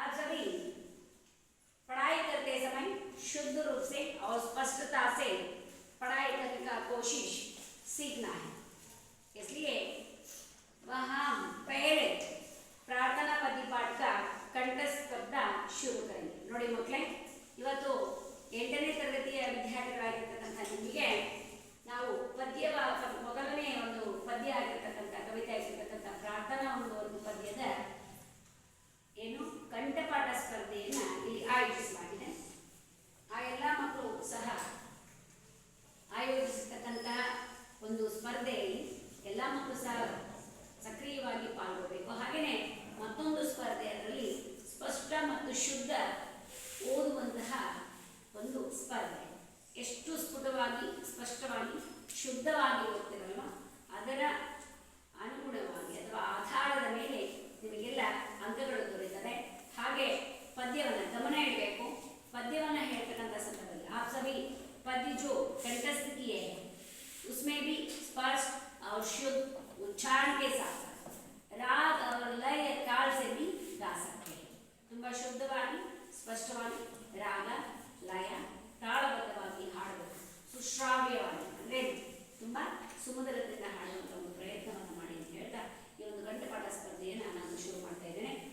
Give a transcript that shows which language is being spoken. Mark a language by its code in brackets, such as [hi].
[hi] आप सभी पढ़ाई करते समय शुद्ध रूप से और स्पष्टता से पढ़ाई करने का कोशिश सीखना है, इसलिए हम पहले [kn] ಪ್ರಾರ್ಥನಾ ಪದ್ಯಪಾಠ [hi] का [kn] ಕಂಠಸ್ಥ ಸ್ಪರ್ಧಾ ಶುರು [hi] करेंगे। [kn] ನೋಡಿ ಮಕ್ಕಳೇ, ಇವತ್ತು 8ನೇ ತರಗತಿಯ ವಿದ್ಯಾರ್ಥಿಗಳಾಗಿರ್ತಕ್ಕಂಥ ನಿಮಗೆ ನಾವು ಮೊದಲನೇ ಒಂದು ಪದ್ಯ ಆಗಿರ್ತಕ್ಕಂಥ ಕವಿತೆ ಆಗಿರ್ತಕ್ಕಂಥ ಪ್ರಾರ್ಥನಾ ಒಂದು ಪದ್ಯದ ಏನು ಕಂಠಪಾಠ ಸ್ಪರ್ಧೆಯನ್ನು ಇಲ್ಲಿ ಆಯೋಜಿಸಲಾಗಿದೆ। ಆ ಎಲ್ಲ ಮಕ್ಕಳು ಸಹ ಆಯೋಜಿಸತಕ್ಕಂತಹ ಒಂದು ಸ್ಪರ್ಧೆಯಲ್ಲಿ ಎಲ್ಲ ಮಕ್ಕಳು ಸಹ ಸಕ್ರಿಯವಾಗಿ ಪಾಲ್ಗೊಳ್ಳಬೇಕು। ಹಾಗೆಯೇ ಮತ್ತೊಂದು ಸ್ಪರ್ಧೆ, ಅದರಲ್ಲಿ ಸ್ಪಷ್ಟ ಮತ್ತು ಶುದ್ಧ ಓದುವಂತಹ ಒಂದು ಸ್ಪರ್ಧೆ। ಎಷ್ಟು ಸ್ಫುಟವಾಗಿ ಸ್ಪಷ್ಟವಾಗಿ ಶುದ್ಧವಾಗಿ ಓದ್ತಿರಲ್ವ ಅದರ ಅನುಗುಣವಾಗಿ ಅಥವಾ ಆಧಾರದ ಮೇಲೆ ನಿಮಗೆಲ್ಲ ಅಂಕಗಳು ದೊರೆಯುತ್ತದೆ। ಹಾಗೆ ಪದ್ಯವನ್ನು ಗಮನ ಇಡಬೇಕು। ಪದ್ಯವನ್ನು ಹೇಳ್ತಕ್ಕಂಥ ಸಂದರ್ಭದಲ್ಲಿ [hi] आप सभी पद्य जो कंठस्थ किए हैं उसमें भी स्पष्ट और शुद्ध उच्चारण के साथ राग और लय ताल से भी गा सकते हैं। [kn] ತುಂಬಾ ಶುದ್ಧವಾಗಿ ಸ್ಪಷ್ಟವಾಗಿ ರಾಗ ಲಯ ತಾಳಬದ್ಧವಾಗಿ ಹಾಡಬೇಕು, ಸುಶ್ರಾವ್ಯವಾಗಿ ಅಂದರೆ ತುಂಬಾ ಸುಮಧುರದಿಂದ ಹಾಡುವಂಥ ಒಂದು ಪ್ರಯತ್ನವನ್ನು ಮಾಡಿ ಅಂತ ಹೇಳ್ತಾ ಈ ಒಂದು ಕಂಠಪಾಠ ಸ್ಪರ್ಧೆಯನ್ನು ನಾನು ಶುರು ಮಾಡ್ತಾ ಇದ್ದೇನೆ।